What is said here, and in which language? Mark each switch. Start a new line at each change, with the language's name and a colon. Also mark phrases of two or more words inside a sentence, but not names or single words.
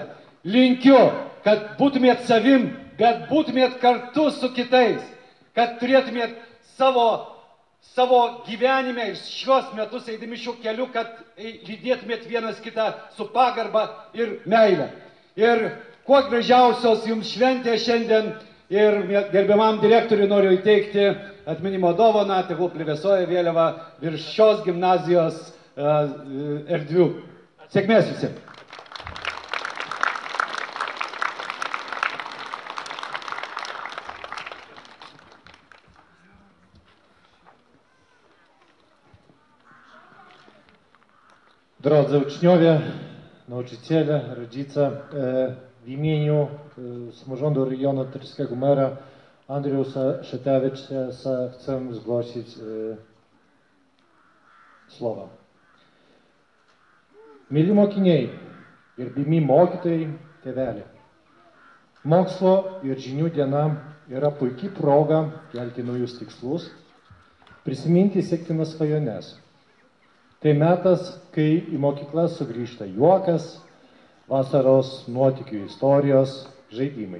Lithuanian: Linkiu, kad būtumėt savim, bet būtumėt kartu su kitais, kad turėtumėt savo gyvenime ir šios metus eidami šiuo keliu, kad lydėtumėt vienas kitą su pagarba ir meile. Ir kuo gražiausios jums šventė šiandien ir gerbiamam direktoriui noriu įteikti atminimo dovaną, tegul plevėsuoja vėliava virš šios gimnazijos erdvių. Sėkmės visiems.
Polish: Drodzy uczniowie, nauczyciele, rodzice, w imieniu samorządu regionu Tyrskiego mera Andriusza Szetewicza chcę zgłosić słowa.
Lithuanian: Mėly mokiniai, gerbiami mokytojai, tėveliai. Mokslo ir žinių diena yra puikiai proga kelti naujus tikslus, prisiminti siektinas svajones. Tai metas, kai į mokyklą sugrįžta juokas, vasaros nuotykių istorijos, žaidimai.